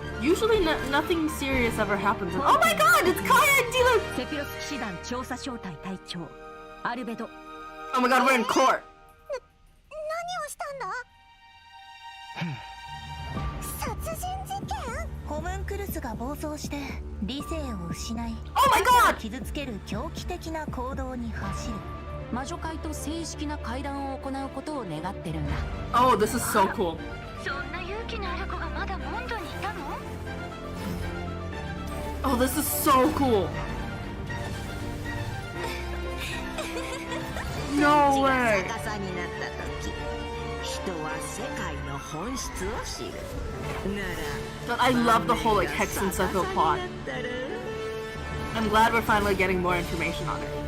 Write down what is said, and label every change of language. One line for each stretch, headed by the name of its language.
English: Usually nothing serious ever happens. Oh my god, it's Kaya and Dylan!
Japanese: セピロス騎士団調査小隊隊長アルベド。
English: Oh my god, we're in court.
Japanese: 何をしたんだ？殺人事件？ホムンクルスが暴走して理性を失い
English: Oh my god!
Japanese: 傷つける狂気的な行動に走る。魔女会と正式な会談を行うことを願ってるんだ。
English: Oh, this is so cool.
Japanese: そんな勇気のある子がまだモンドにいたの？
English: Oh, this is so cool. No way.
Japanese: 逆さになった時、人は世界の本質を知る。な
English: But
Japanese: ら
English: I love the whole like hex and circle plot. I'm glad we're finally getting more information on it.